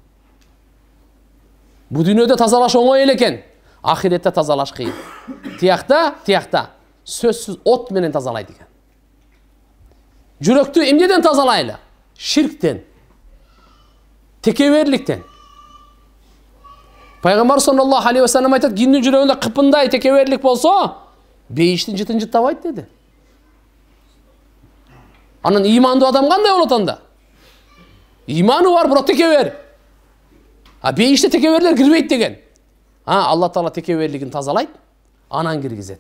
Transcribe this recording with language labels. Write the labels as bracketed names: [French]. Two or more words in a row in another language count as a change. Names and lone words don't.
[Kyrgyz] Бу дүйнөдө тазалаш оңой эле экен, ахиретте тазалаш кыйын. Тиякта сөзсүз от менен тазалайт экен. Жүрөктү эмнеден тазалайлы? Ширктен, текеберликтен. Пайгамбар [Arabic] صلى الله عليه وسلم [Kyrgyz] айтат, кимдин жүрөгүндө кыпындай текеберлик болсо, бейиштин жытын жыттабайт деди. Анан имандуу адам кандай болот анда? Иманы бар, бирок текебер. Бейиште текеберлер кирбейт деген. Алла Таала текеберлигин тазалайт, анан киргизет.